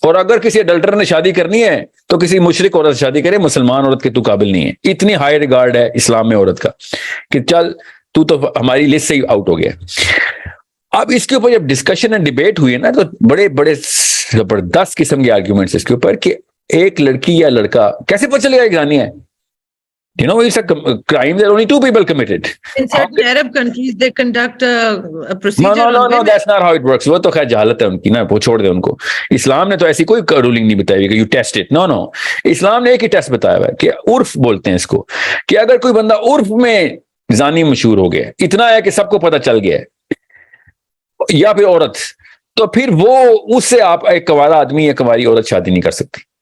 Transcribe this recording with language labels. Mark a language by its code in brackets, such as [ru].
[ur] اور اگر کسی اڈلٹر نے شادی کرنی ہے تو کسی مشرک عورت سے شادی کرے، مسلمان عورت کے تو قابل نہیں ہے. اتنی ہائی ریگارڈ ہے اسلام میں عورت کا کہ چل تو ہماری لسٹ سے ہی آؤٹ ہو گیا. اب اس کے اوپر جب ڈسکشن اینڈ ڈیبیٹ ہوئی ہے نا، تو بڑے بڑے زبردست قسم کے آرگیومنٹس اس کے اوپر کہ ایک لڑکی یا لڑکا کیسے پتہ چلے گا ایک زانی ہے. [en] You know, it's a crime that only two people committed. In certain Arab countries, they conduct a procedure. No, that's not how it works. [ur] وہ تو خیر جہالت ہے ان کی نا، وہ چھوڑ دے ان کو. اسلام نے تو ایسی کوئی رولنگ نہیں بتائی کہ [en] you test it. No. [ur] اسلام نے ایک ہی ٹیسٹ بتایا ہوا ہے کہ عرف بولتے ہیں اس کو، کہ اگر کوئی بندہ عرف میں زانی مشہور ہو گیا، اتنا ہے کہ سب کو پتہ چل گیا ہے، یا پھر عورت، تو پھر وہ اس سے آپ ایک کنوارا آدمی یا کنواری عورت شادی نہیں کر سکتی.